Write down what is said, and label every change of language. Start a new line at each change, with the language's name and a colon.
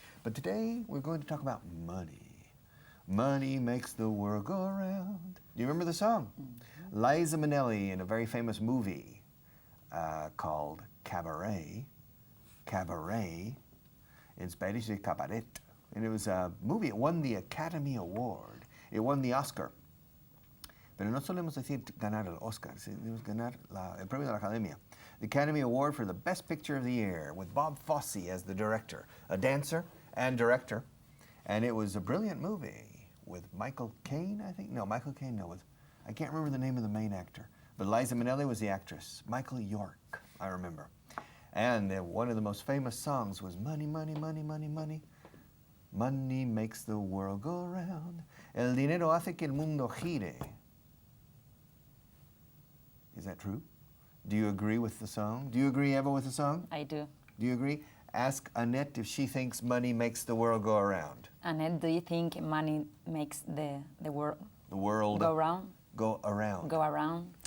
English: But today, we're going to talk about money. Money makes the world go around. Do you remember the song? Mm-hmm. Liza Minnelli in a very famous movie called Cabaret. Cabaret, in Spanish, is cabaret. And it was a movie, it won the Academy Award. It won the Oscar.
Spanish: Pero no solemos decir ganar el Oscar, debemos ganar el premio de la Academia.
English: The Academy Award for the Best Picture of the Year, with Bob Fosse as the director, a dancer and director. And it was a brilliant movie with Michael Caine, I think? No, Michael Caine, no. I can't remember the name of the main actor. But Liza Minnelli was the actress. Michael York, I remember. And one of the most famous songs was Money, Money, Money, Money, Money. Money makes the world go round.
Spanish: El dinero hace que el mundo gire.
English: Is that true? Do you agree with the song? Do you agree, Eva, with the song? I do. Do you agree? Ask Annette if she thinks money makes the world go around. Annette, do you think money makes the world go around? Go around. Go around?